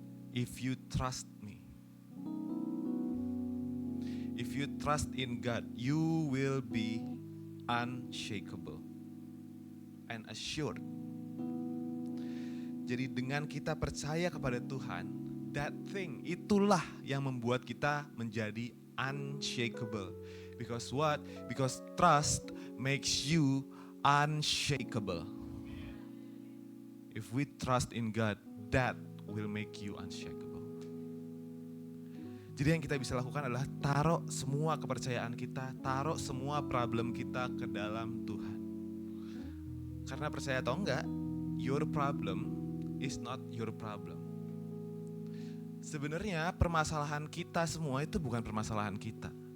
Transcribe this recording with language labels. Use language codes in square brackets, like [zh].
[en] If you trust me, if you trust in God, you will be unshakable and assured. [id] Jadi dengan kita percaya kepada Tuhan, [en] that thing, [id] itulah yang membuat kita menjadi unshakable. [en] Because what? Because trust makes you unshakable. If we trust in God, that will make you unshakable. [id] Jadi yang kita bisa lakukan adalah taruh semua kepercayaan kita, taruh semua problem kita ke dalam Tuhan. Karena percaya atau enggak, [en] your problem is not your problem. [id] Sebenarnya permasalahan kita semua itu bukan permasalahan kita.